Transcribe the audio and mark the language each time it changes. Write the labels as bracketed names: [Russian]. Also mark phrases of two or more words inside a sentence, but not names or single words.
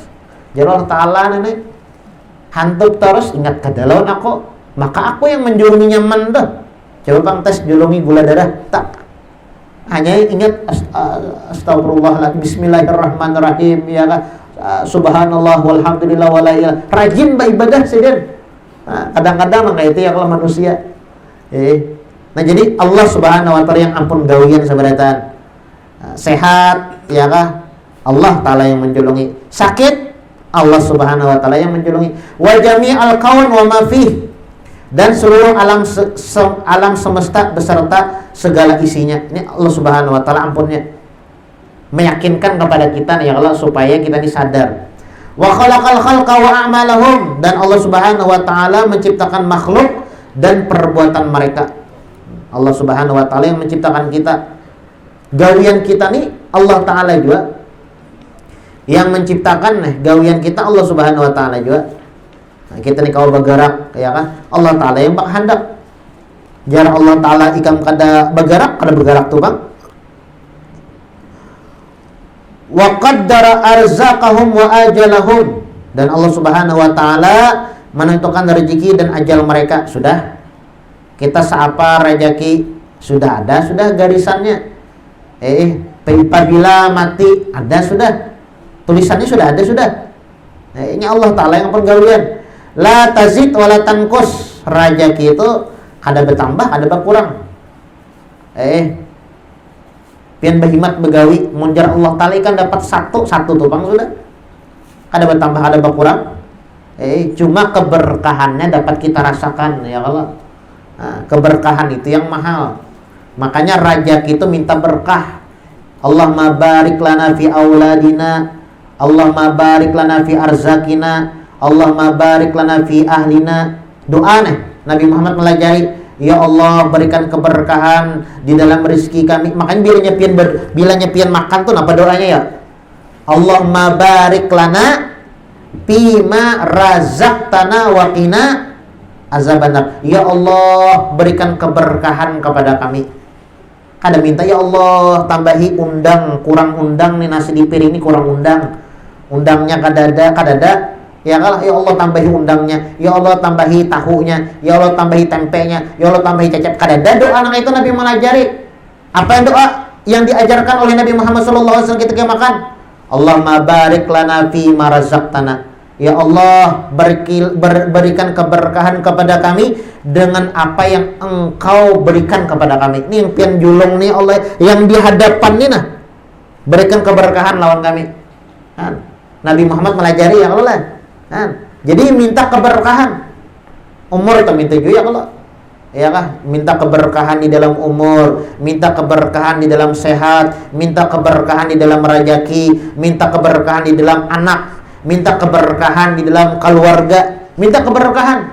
[Banjar] Jadi Allah Ta'ala nenek hantar terus, ingat kada lawan aku. Maka aku yang menjulungi nyaman tuh. Coba Bang tes julungi gula darah tak. Hanya ingat [Arabic] أستغفر الله، بسم الله الرحمن الرحيم, [Indonesian] ya kan? [Arabic] سبحان الله والحمد لله ولا إله. [Indonesian] Rajin beribadah sedang. Kadang-kadang kayak itu ya kalau manusia. [Banjar] Nah jadi Allah Subhanahu wa Ta'ala yang ampun gawian sebenarnya. [Indonesian] Sehat ya kah? [Banjar] Allah Ta'ala yang menjulungi. Sakit Allah Subhanahu wa Ta'ala yang menjulungi. [Arabic] وجميع الكون وما فيه, [Indonesian] dan seluruh alam semesta beserta segala isinya. [Banjar] Ini Allah Subhanahu wa Ta'ala ampunnya meyakinkan kepada kita ya Allah supaya kita ini sadar. [Arabic] وخلق الخلق وأعمالهم, [Indonesian] dan Allah Subhanahu wa Ta'ala menciptakan makhluk dan perbuatan mereka. [Banjar] Allah Subhanahu wa Ta'ala yang menciptakan kita. Gawian kita nih Allah Ta'ala juga yang menciptakan gawian kita, Allah Subhanahu wa Ta'ala juga. [Indonesian] Nah, kita nih kalau bergerak ya kan Allah Ta'ala yang berkehendak. [Banjar] Jarang Allah Ta'ala ikam kada bergerak tuh Bang. [Arabic] وقدر أرزاقهم وآجالهم, [Indonesian] dan Allah Subhanahu wa Ta'ala menentukan rezeki dan ajal mereka sudah. [Banjar] Kita seapa rezeki sudah ada, sudah garisannya. Apabila mati ada sudah, tulisannya sudah ada sudah. Ini Allah Ta'ala yang pergaulian. [Arabic] لا تزيد ولا تنقص. [Indonesian] Rezeki itu ada bertambah, ada berkurang. [Banjar] Pian berhimat begawi munjar Allah Ta'ala kan dapat satu tuh bang sudah. [Indonesian] Ada bertambah, ada berkurang. Cuma keberkahannya dapat kita rasakan ya Allah. Keberkahan itu yang mahal. Makanya rezeki itu minta berkah. [Arabic] اللهم بارك لنا في أولادنا، اللهم بارك لنا في أرزاقنا، اللهم بارك لنا في أهلنا. [Banjar] Doa nih Nabi Muhammad melajari, ya Allah berikan keberkahan di dalam rezeki kami. Makanya bila nyepian makan tuh apa doanya ya? [Arabic] اللهم بارك لنا فيما رزقتنا وقنا عذاب النار. [Indonesian] Ya Allah berikan keberkahan kepada kami. [Banjar] Kada minta ya Allah tambahi undang, kurang undang nih nasi di piring ini kurang undang. Undangnya kadada. Ya Allah tambahi undangnya. Ya Allah tambahi tahunya. Ya Allah tambahi tempenya. Ya Allah tambahi cecep. [Indonesian] Kadada doa anak itu Nabi melajari. Apa yang doa yang diajarkan oleh Nabi Muhammad SAW ketika makan? [Arabic] اللهم بارك لنا فيما رزقتنا. [Indonesian] Ya Allah berikan keberkahan kepada kami dengan apa yang Engkau berikan kepada kami. [Banjar] Ini yang pian julung nih Allah yang di hadapan nih nah. Berikan keberkahan lawan kami. Nabi Muhammad melajari ya Allah. [Indonesian] Jadi minta keberkahan. Umur itu minta juga ya Allah. Ya kah? Minta keberkahan di dalam umur, minta keberkahan di dalam sehat, minta keberkahan di dalam rezeki, minta keberkahan di dalam anak, minta keberkahan di dalam keluarga, minta keberkahan.